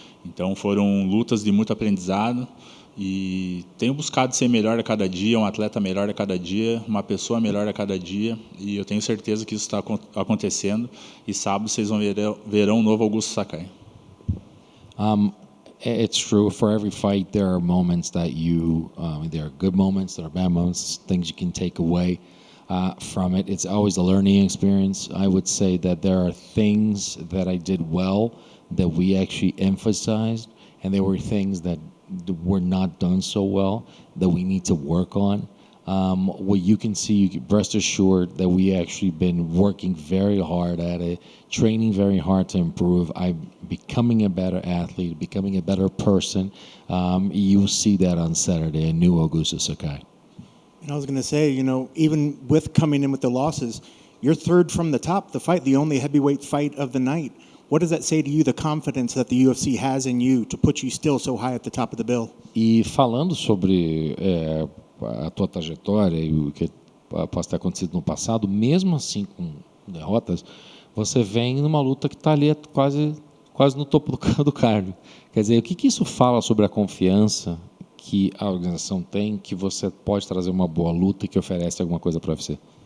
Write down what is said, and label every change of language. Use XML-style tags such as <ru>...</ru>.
<pt>Então foram lutas de muito aprendizado e tenho buscado ser melhor a cada dia, um atleta melhor a cada dia, uma pessoa melhor a cada dia, e eu tenho certeza que isso está acontecendo, e sábado vocês verão um novo Augusto Sakai.</pt> <en>It's true. For every fight, there are moments that there are good moments, there are bad moments, things you can take away from it. It's always a learning experience. I would say that there are things that I did well that we actually emphasized, and there were things that were not done so well that we need to work on. What you can see, you can rest assured that we actually been working very hard at it, training very hard to improve. I'm becoming a better athlete, becoming a better person. You'll see that on Saturday, a new Augusto Sakai. And I was going to say, you know, even with coming in with the losses, you're third from the top, the fight, the only heavyweight fight of the night. What does that say to you, the confidence that the UFC has in you to put you still so high at the top of the bill?</en> <pt>E falando sobre a tua trajetória e o que possa ter acontecido no passado, mesmo assim com derrotas, você vem numa luta que está ali quase no topo do cardio. Quer dizer, o que isso fala sobre a confiança que a organização tem, que você pode trazer uma boa luta e que oferece alguma coisa para o UFC?</pt>